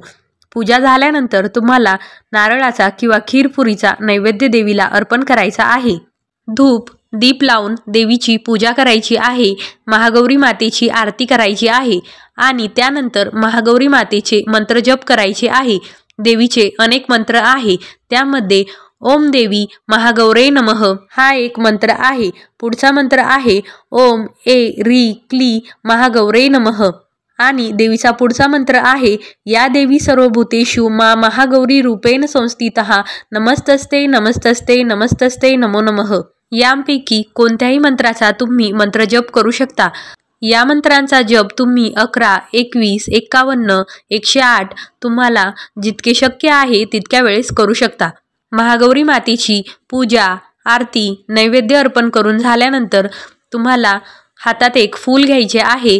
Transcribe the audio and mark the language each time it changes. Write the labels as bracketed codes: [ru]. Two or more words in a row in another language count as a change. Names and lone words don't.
[mr] पूजा झाल्यानंतर तुम्हाला नारळाचा किंवा खीरपुरीचा नैवेद्य देवीला अर्पण करायचा आहे। धूप दीप लावून देवीची पूजा करायची आहे। महागौरी मातेची आरती करायची आहे आणि त्यानंतर महागौरी मातेचे मंत्र जप करायचे आहे। देवीचे अनेक मंत्र आहे, त्यामध्ये [sa] ओम देवी महागौरे नमः [mr] हा एक मंत्र आहे। पुढचा मंत्र आहे [sa] ओम ए री क्ली महागौरे नमः [mr] आणि देवीचा पुढचा मंत्र आहे [sa] या देवी सर्वभूतेषु मा महागौरी रूपेण संस्थितः नमस्तस्ते नमस्तस्ते नमस्तस्ते नमो नमः। [mr] यांपैकी कोणत्याही मंत्राचा तुम्ही मंत्र जप करू शकता। या मंत्रांचा जप तुम्ही 11, 21, 51, 108 तुम्हाला जितके शक्य आहे तितक्या वेळेस करू शकता। महागौरी मातेची पूजा, आरती, नैवेद्य अर्पण करून झाल्यानंतर तुम्हाला हातात एक फूल घ्यायचे आहे।